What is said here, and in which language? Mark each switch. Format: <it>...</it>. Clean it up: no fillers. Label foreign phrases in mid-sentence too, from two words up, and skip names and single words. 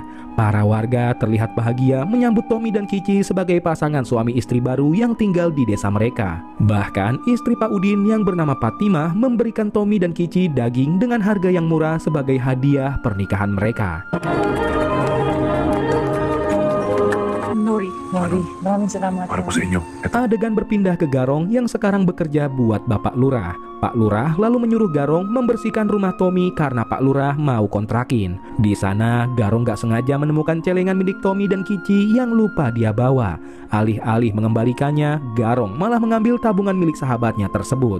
<id>Para warga terlihat bahagia menyambut Tommy dan Kici sebagai pasangan suami istri baru yang tinggal di desa mereka. Bahkan istri Pak Udin yang bernama Fatimah memberikan Tommy dan Kici daging dengan harga yang murah sebagai hadiah pernikahan mereka.</id> <tl>Nuri, maraming salamat. Para po sa inyo.</tl> <id>Adegan berpindah ke Garong yang sekarang bekerja buat Bapak Lurah. Pak Lurah lalu menyuruh Garong membersihkan rumah Tommy karena Pak Lurah mau kontrakin. Di sana Garong gak sengaja menemukan celengan milik Tommy dan Kici yang lupa dia bawa. Alih-alih mengembalikannya, Garong malah mengambil tabungan milik sahabatnya tersebut.</id>